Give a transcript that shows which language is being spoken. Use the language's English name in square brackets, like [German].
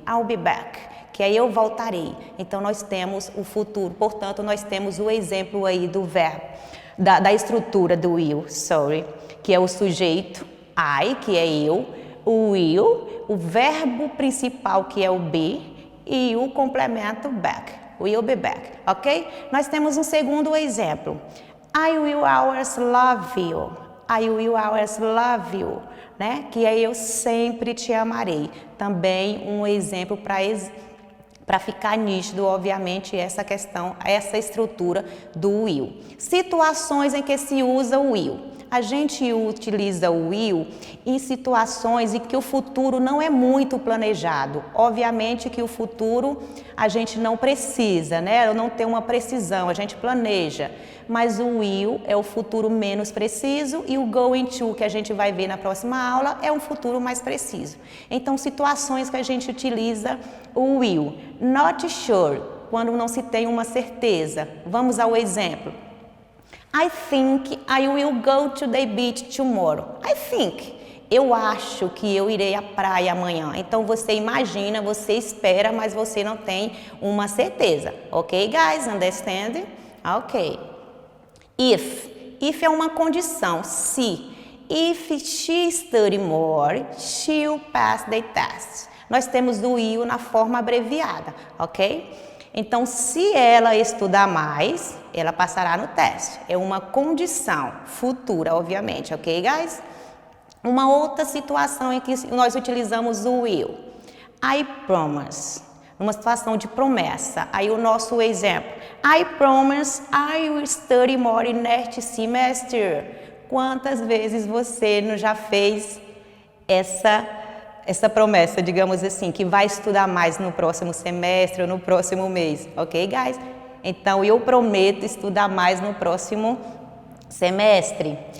[English] I'll be back, [Portuguese] que é eu voltarei. Então nós temos o futuro, portanto nós temos o exemplo aí do verbo, da estrutura do will, que é o sujeito, I, que é eu, o will, o verbo principal que é o be e o complemento back. [English] Will be back, ok? [Portuguese] Nós temos um segundo exemplo. [English] I will always love you. I will always love you, né? [Portuguese] Que é eu sempre te amarei. Também um exemplo para ficar nítido, obviamente, essa questão, essa estrutura do will. Situações em que se usa o will. A gente utiliza o will em situações em que o futuro não é muito planejado. Obviamente que o futuro a gente não precisa, né? Não tem uma precisão, a gente planeja. Mas o will é o futuro menos preciso e o going to, que a gente vai ver na próxima aula, é um futuro mais preciso. Então, situações que a gente utiliza o will. [English] Not sure, [Portuguese] quando não se tem uma certeza. Vamos ao exemplo. [English] I think I will go to the beach tomorrow. I think. [Portuguese] Eu acho que eu irei à praia amanhã. Então, você imagina, você espera, mas você não tem uma certeza. [English] Ok, guys? Understand? Ok. If [Portuguese] é uma condição. Se. [English] If she study more, she'll pass the test. [Portuguese] Nós temos o will na forma abreviada, ok? Então, se ela estudar mais, ela passará no teste. É uma condição futura, obviamente, [English] ok, guys? [Portuguese] Uma outra situação em que nós utilizamos o will. [English] I promise. [Portuguese] Numa situação de promessa. Aí o nosso exemplo. [English] I promise I will study more next semester. [Portuguese] Quantas vezes você não já fez essa promessa, digamos assim, que vai estudar mais no próximo semestre ou no próximo mês, [English] ok, guys? [Portuguese] Então, eu prometo estudar mais no próximo semestre.